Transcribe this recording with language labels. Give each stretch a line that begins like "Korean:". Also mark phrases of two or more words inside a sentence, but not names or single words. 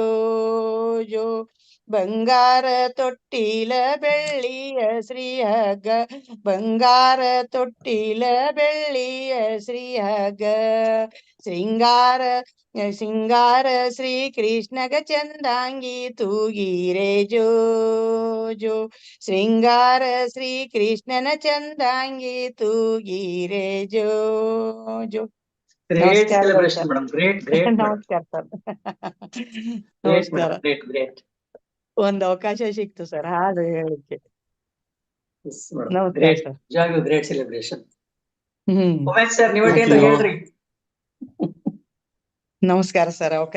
Kannada: ಜೋ ಬಂಗಾರ ತೊಟ್ಟಿಲ ಬೆಳ್ಳಿಯ ಶ್ರೀಹಗ ಬಂಗಾರ ತೊಟ್ಟಿಲ ಬೆಳ್ಳಿಯ ಶ್ರೀಹಗ ಶೃಂಗಾರ ಶೃಂಗಾರ ಶ್ರೀ ಕೃಷ್ಣಗ ಚಂದಾಂಗಿ ತೂಗಿರೆ ಜೋ ಜೋ ಶೃಂಗಾರ ಶ್ರೀ ಕೃಷ್ಣನ ಚಂದಾಂಗಿ ತೂಗಿರೆ ಜೋ ಜೋ ಗ್ರೇಟ್ ನಮಸ್ಕಾರ
English: celebration madam, great great
Kannada: ನಮಸ್ಕಾರ ಸರ್. ಗ್ರೇಟ್ ನಮಸ್ಕಾರ.
English: madam, great great.
Kannada: ಒಂದ್ ಅವಕಾಶ ಸಿಕ್ತು ಸರ್ ಹಾಡು ಹೇಳಲಿಕ್ಕೆ. ನಮಸ್ಕಾರ ಗ್ರೇಟ್, ಸರ್. ನಿಜವಾಗ್ಲೂ
English: great celebration. ಹ್ಮ್
Kannada: ಸರ್ ನೀವು
English: Thank you.
Kannada: ಹೇಳ್ರಿ. ನಮಸ್ಕಾರ ಸರ್, ಅವಕಾಶ